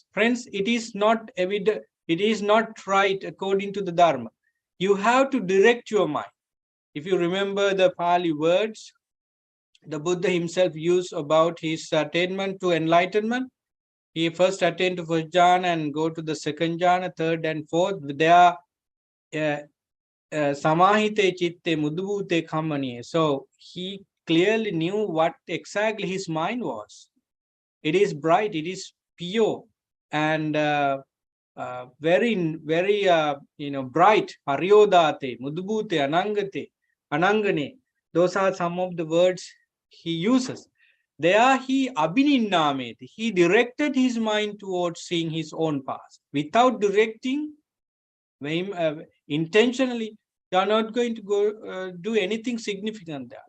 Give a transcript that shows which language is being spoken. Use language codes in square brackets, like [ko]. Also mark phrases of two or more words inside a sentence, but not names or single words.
[en] Friends, it is not evident, it is not right according to the Dharma. You have to direct your mind. If you remember the Pali words the Buddha himself used about his attainment to enlightenment, he first attained to first jhana and go to the second jhana, third and fourth. [pi] They are samahite chitte mudubhute kammaniye. [en] So he clearly knew what exactly his mind was. It is bright, it is pure, and very, very, bright. [pi] Pariyodate, mudubhute, anangate, anangane. [en] Those are some of the words he uses. There he abhininnameti. He directed his mind towards seeing his own past. Without directing, intentionally, You are not going to go do anything significant there.